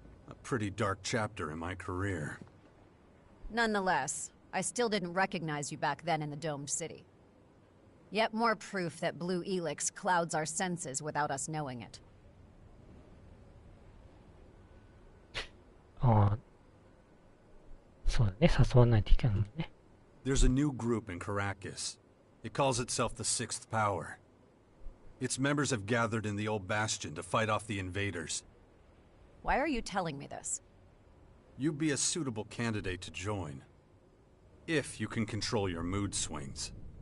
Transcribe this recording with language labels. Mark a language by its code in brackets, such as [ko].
[en] A pretty dark chapter in my career. Nonetheless, I still didn't recognize you back then in the domed city. Yet more proof that Blue Elix clouds our senses without us knowing it. [ja] ああ、そうだね、誘わないといけないもんね。 [en] There's a new group in Caracas. It calls itself the Sixth Power. Its members have gathered in the old bastion to fight off the invaders. Why are you telling me this? You'd be a suitable candidate to join. If you can control your mood swings.